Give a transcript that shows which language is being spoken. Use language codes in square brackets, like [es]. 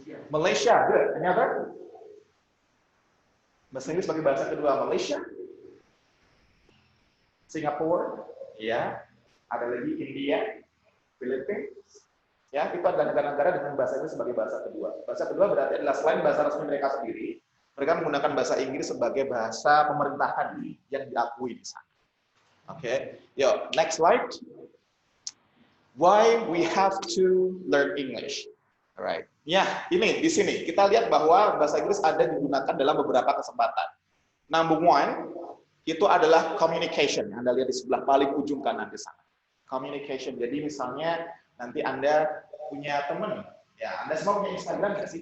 [id] Malaysia, [en] good. Any other? [id] Bahasa Inggris sebagai bahasa kedua Malaysia, Singapura, ya, ada lagi India, Filipina, ya, itu adalah negara-negara dengan bahasa Inggris sebagai bahasa kedua. Bahasa kedua berarti adalah selain bahasa resmi mereka sendiri, mereka menggunakan bahasa Inggris sebagai bahasa pemerintahan yang diakui di sana. [en] Oke, yo, next slide. Why we have to learn English? [id] Alright, ya, ini di sini kita lihat bahwa bahasa Inggris ada digunakan dalam beberapa kesempatan. [en] Number one, [id] itu adalah communication. Anda lihat di sebelah paling ujung kanan di sana. Communication. Jadi misalnya nanti Anda punya teman, ya Anda semua punya Instagram nggak sih?